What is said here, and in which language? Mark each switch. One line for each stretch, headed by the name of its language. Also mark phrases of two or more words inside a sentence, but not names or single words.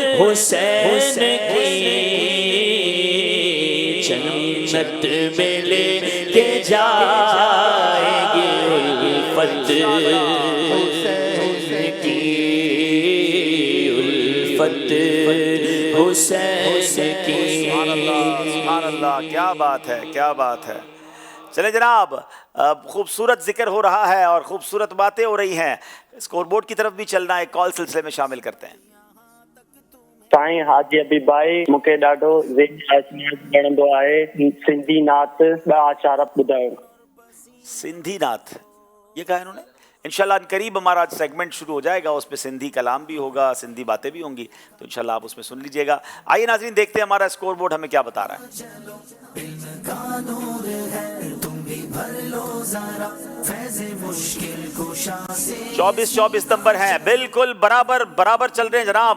Urdu: حسین کی جنت میں لے کے جائیں گے الفت کی الفت حسین کی. سبحان اللہ، کیا بات ہے، کیا بات ہے. چلے جناب، خوبصورت ذکر ہو رہا ہے اور خوبصورت باتیں ہو رہی ہیں. اسکور بورڈ کی طرف بھی چلنا ہے، کال سلسلے میں شامل کرتے ہیں. سائیں حاجی حبیب بھائی،
Sindhi: मूंखे ॾाढो वणंदो आहे सिंधी नात ॿ आचार ॿुधायो.
Urdu: سندھی ناتھ یہ کہا انہوں نے۔ ان شاء اللہ قریب ہمارا سیگمنٹ شروع ہو جائے گا، اس پہ سندھی کلام بھی ہوگا، سندھی باتیں بھی ہوں گی، تو ان شاء اللہ آپ اس میں سن لیجیے گا. آئیے ناظرین، دیکھتے ہیں ہمارا اسکور بورڈ ہمیں کیا بتا رہا ہے۔ 24-24 نمبر ہیں، بالکل برابر برابر چل رہے ہیں جناب.